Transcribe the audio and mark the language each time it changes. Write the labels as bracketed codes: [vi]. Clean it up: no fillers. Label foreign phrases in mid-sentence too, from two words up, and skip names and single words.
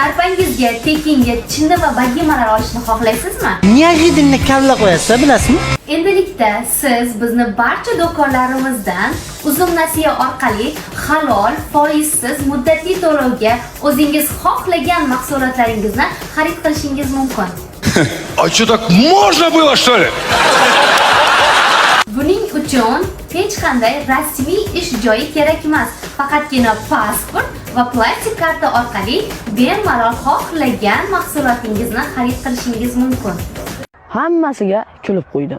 [uz] Sharpangizga tekinga chinni va bagemalar olishni xohlaysizmi? Неожиданно kalla qo'yasiz, bilasizmi? Endilikda siz bizni barcha do'konlarimizdan uzum nasiya orqali halol, foizsiz muddatli to'lovga o'zingiz xohlagan mahsulotlaringizni xarid qilishingiz mumkin. [ru] А что, так можно было, что ли? [uz] Buning uchun hech qanday rasmiy ish joyi kerak emas. Faqatgina pasport va plastik karta orqali bemalol xohlagan mahsulotingizni xarid qilishingiz mumkin. Hammasiga kulib qo'ydim.